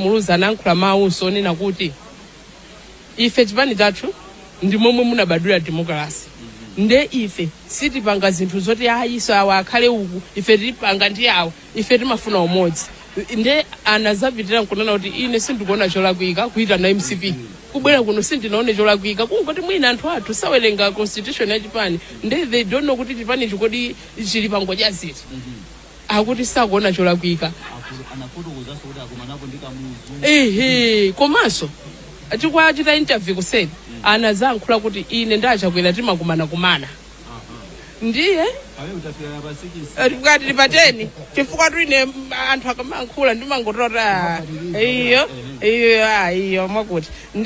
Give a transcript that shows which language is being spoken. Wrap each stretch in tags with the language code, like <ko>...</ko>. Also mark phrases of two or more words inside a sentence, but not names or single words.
<ny>Muluzi anayankhula mawunso onena kuti ife chipani chathu ndi momwe munabadwira democracy nde ife sitipanga zinthu zoti ayiso awa akhale uku ife tipanga ndi awa ife timafuna umodzi nde anazapitira nkunena kuti ine sindikuona cholakwika kuita na MCP kubwera kuno sindinaone cholakwika kungoti mwina anthu athu sawerenga constitution ya chipani nde</ny> <en>they don't know</en> <ny>kuti chipani chikodi chili pangodya ziti akuti sakuona cholakwika komanso chikwachita interview kuseni anazayankhula kuti ine ndi Chakwera timakumana ndiye tikati pateni chifukwa tuine anthu akamayankhula ndimangotota iyo mwakuti ndi</ny>